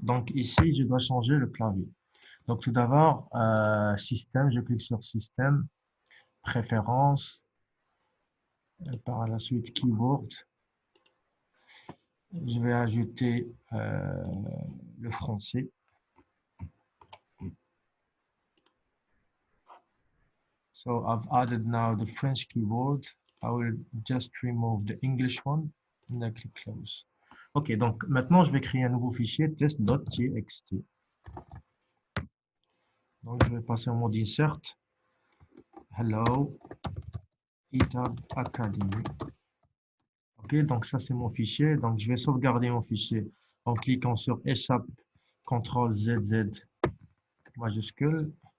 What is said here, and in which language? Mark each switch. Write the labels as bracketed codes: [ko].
[fr] Donc ici, je dois changer le clavier. Donc tout d'abord, système, je clique sur système, préférences, et par la suite keyboard. Je vais ajouter le français. [en] So I've added now the French keyboard. I will just remove the English one and I click close. [fr] Ok, donc maintenant je vais créer un nouveau fichier test.txt. Donc je vais passer en mode insert. Hello, ETAB Academy. Ok, donc ça c'est mon fichier. Donc je vais sauvegarder mon fichier en cliquant sur échappe, CTRL ZZ majuscule.